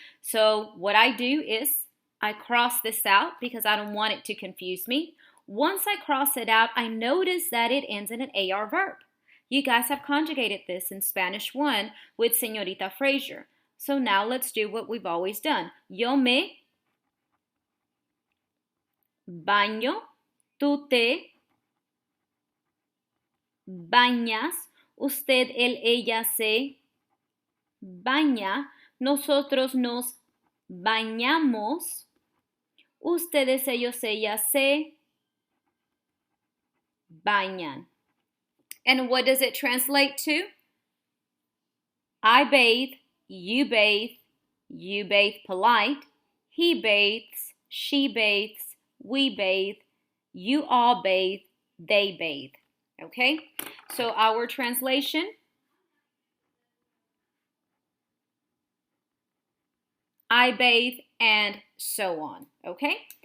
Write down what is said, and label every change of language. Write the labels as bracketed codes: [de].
[en] So what I do is I cross this out because I don't want it to confuse me. Once I cross it out, I notice that it ends in an AR verb. You guys have conjugated this in Spanish 1 with Señorita Frazier. So now let's do what we've always done. [es] Yo me baño, tú te bañas, usted, él, ella se baña, nosotros nos bañamos, ustedes, ellos, ellas se bañan. [en] And what does it translate to? I bathe, you bathe polite, he bathes, she bathes, we bathe, you all bathe, they bathe. Okay? So our translation: I bathe, and so on. Okay?